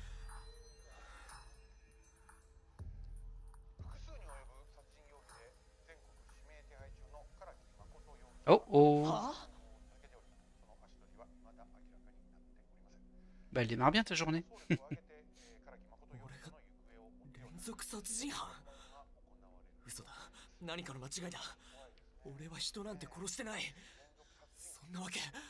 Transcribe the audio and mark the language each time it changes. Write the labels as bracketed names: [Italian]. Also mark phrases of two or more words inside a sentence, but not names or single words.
[French] Oh oh. はあ Bah elle démarre bien ta journée. [Japanese] 俺が連続殺人犯嘘だ何かの間違いだ俺は人なんて殺してないそんなわけない